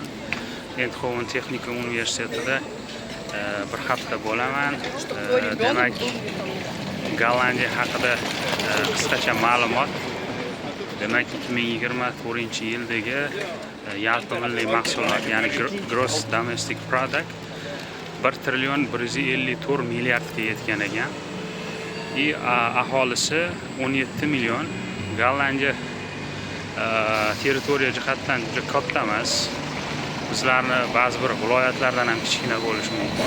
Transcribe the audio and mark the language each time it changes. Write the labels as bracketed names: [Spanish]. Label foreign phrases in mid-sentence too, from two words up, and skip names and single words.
[Uzbek] Eindhoven texnika universitetida bir hafta bo'laman. Demak, Gollandiya haqida qisqacha ma'lumot. Demak, 2024-yildagi yalpi milliy mahsulot, ya'ni [English] gross domestic product [Uzbek] 1 trillion 154 milliardga yetgan ekan. Aholisi 17 million. Gollandiya territoriya jihatdan juda katta emas. Bizlarni ba'zi bir viloyatlardan ham kichkina bo'lishi mumkin.